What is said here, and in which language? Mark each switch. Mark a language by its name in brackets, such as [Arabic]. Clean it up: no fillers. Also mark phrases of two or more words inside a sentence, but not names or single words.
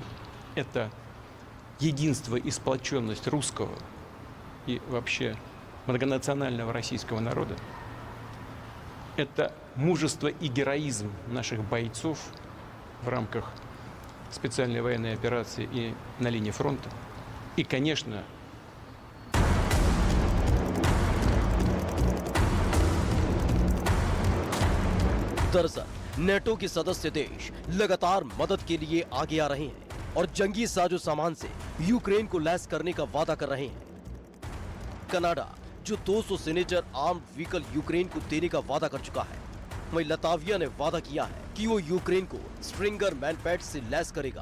[Russian] Это единство и сплоченность русского и вообще многонационального российского народа. Это мужество и героизм наших бойцов в рамках специальной военной операции и на линии фронта. И, конечно, [Hindi] दरअसल नेटो के सदस्य देश लगातार मदद के लिए आगे आ रहे हैं और जंगी साजो सामान से यूक्रेन को लैस करने का वादा कर रहे हैं। कनाडा जो 200 [English] signature armed vehicle [Hindi] यूक्रेन को देने का वादा कर चुका है, वहीं लताविया ने वादा किया है कि वो यूक्रेन को [English] Stinger MANPAD [Hindi] से लैस करेगा।